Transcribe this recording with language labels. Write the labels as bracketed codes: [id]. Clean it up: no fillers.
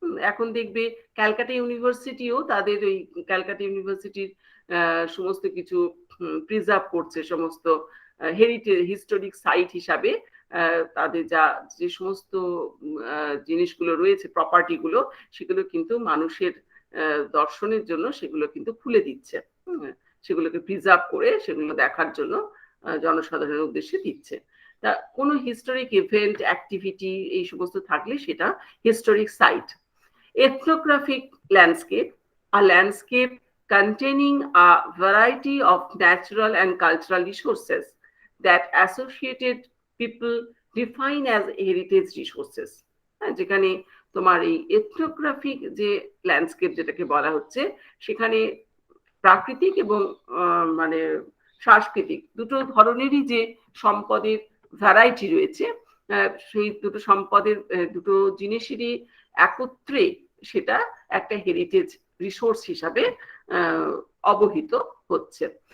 [bn] এখন দেখবে ক্যালকাটা ইউনিভার্সিটিও তাদের ওই ক্যালকাটা ইউনিভার্সিটির সমস্ত কিছু প্রিজার্ভ করছে, সমস্ত হেরিটেজ হিস্টোরিক সাইট হিসাবে তাদের যে সমস্ত জিনিসগুলো রয়েছে, প্রপার্টি গুলো, সেগুলো কিন্তু মানুষের দর্শনের জন্য সেগুলো কিন্তু খুলে দিচ্ছে, সেগুলোকে প্রিজার্ভ করে সেগুলো দেখার জন্য জনসাধারণের উদ্দেশ্যে দিচ্ছে। তা কোনো হিস্টোরিক ইভেন্ট, অ্যাক্টিভিটি এই সমস্ত থাকলে সেটা historic site. [en] Ethnographic landscape, a landscape containing a variety of natural and cultural resources that associated people define as heritage resources. [bn] যেখানে তোমার এই এথনোগ্রাফিক যে ল্যান্ডস্কেপ যেটাকে বলা হচ্ছে, সেখানে প্রাকৃতিক এবং মানে সাংস্কৃতিক দুটো ধরনেরই যে সম্পদের ভ্যারাইটি রয়েছে, সেই দুটো সম্পদের দুটো জিনিসেরই একত্রে সেটা একটা হেরিটেজ রিসোর্স হিসাবে অবহিত হচ্ছে।